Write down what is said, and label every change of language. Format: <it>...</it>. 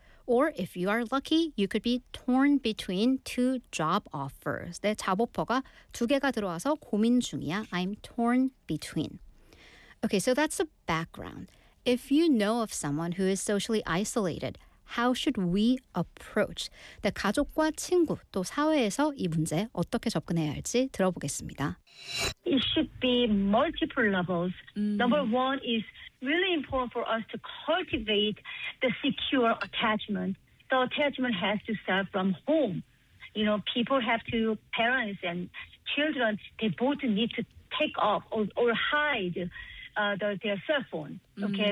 <en>Or if you are lucky, you could be torn between two job offers.</en> <ko>내 job offer가 두 개가 들어와서 고민 중이야.</ko> <en>I'm torn between. Okay, so that's the background. If you know of someone who is socially isolated, how should we approach?</en> <ko>내 가족과 친구, 또 사회에서 이 문제 어떻게 접근해야 할지 들어보겠습니다.</ko> <en>It should be multiple levels. Number one is really important for us to cultivate the secure attachment. The attachment has to start from home. You know, people have to, parents and children, they both need to take off or hide their cell phone, okay?</en>